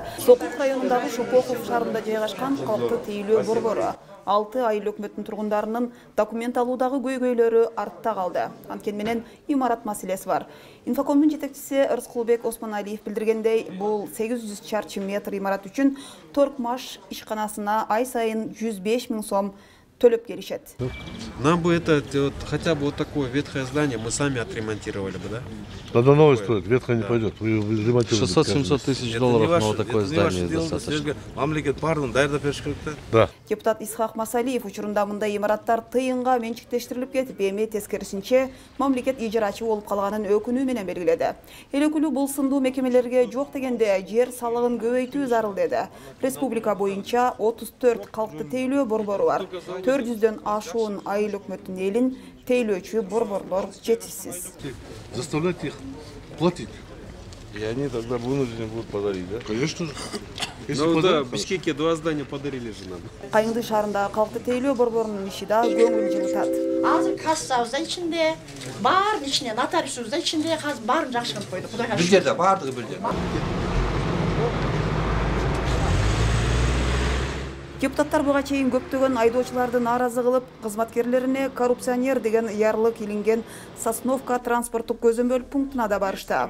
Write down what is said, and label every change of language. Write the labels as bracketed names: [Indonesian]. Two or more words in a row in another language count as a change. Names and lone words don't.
[Kyrgyz] Сокулук районундагы Шопохов шаарында жайгашкан калкты тейлөө борбору 6 айыл өкмөттүн тургундарынын документ алуудагы көйгөйлөрү артта калды. Анткени менен имарат маселеси бар. Инфокомдун жетекчиси Ырскулбек Осмоналиев билдиргендей, бул 800 чарчы метр имарат үчүн Торкмаш ишканасына ай сайын 105 000 сом төлөп келишет. [Russian] Нам бы это хотя бы вот такое ветхое здание мы сами отремонтировали бы, да? Надо новое строить, ветхое не пойдет. 600-700 тысяч долларов на вот такое здание достаточно. Да. [Kyrgyz] Депутат Исхак Масалиев учурунда мындай имараттар тыйынга менчиктештирилип кетип, эми тескерисинче мамлекет ижарачы болуп калганын өкүнүү менен белгиледи. Эл өкүлү бул сындуу мекемелерге жок дегенде жер салыгын көбөйтүү зарыл деди. Республика боюнча 34 калкты тейлөө борбору бар. 400дөн ашуун айыл өкмөттүн элин тейлөөчү борборлор жетишсиз. [Russian] Заставлять их платить. И они тогда вынуждены будут подарить, да? Конечно же. Ну да, в Бишкеке 2 здания подарили же нам. [Kyrgyz] Кайыңды шаарындагы калкты тейлөө борборунун иши да көңүл жылытат. Азыр кассабыз да ичинде, баардын ичинде, нотариусубуз да ичинде, азыр баарын жакшыртып койду. Кудайга Бир жерде баардыгы бир жерде. Депутаттар буга чейин көптөгөн айдоочуларды нааразы кылып, кызматкерлерине коррупционер деген ярлык илинген Сосновка транспорттук көзөмөл пунктуна да барышты.